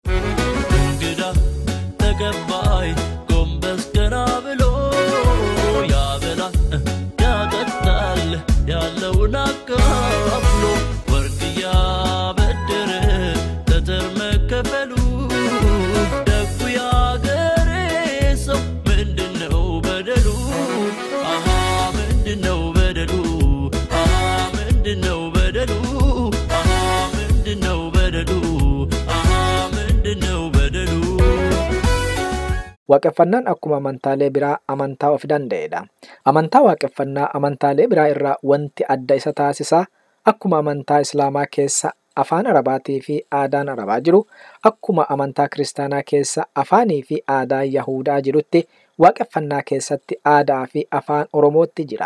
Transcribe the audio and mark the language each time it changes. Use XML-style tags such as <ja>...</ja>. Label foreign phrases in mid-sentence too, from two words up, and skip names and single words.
<am>ተገባይ ጎንበስ ገና ብሎ ያበላ ያጠጣል ያለውን አካፍሎ ወርቅ ያበደረ ተተር መከፈሉ ደጉ ያገሬ ሰው ምንድነው በደሉ? አሃ ምንድነው በደሉ? አሃ ምንድነው በደሉ? አሃ ምንድነው በደሉ? አሃ ምንድነው በደሉ?</am> <om>waaqeffannaan akkuma amantaalee biraa amantaa of danda'edha. Amantaa waaqeffannaa amantaalee biraa irraa wanti adda isa taasisaa akkuma amantaa islaamaa keessa afaan arabaatii fi aadaan arabaa jiru, akkuma amantaa kiristaanaa keessa afaanii fi aadaa yahudaa jirutti waaqeffannaa keessatti aadaa fi afaan oromootti jira.</om>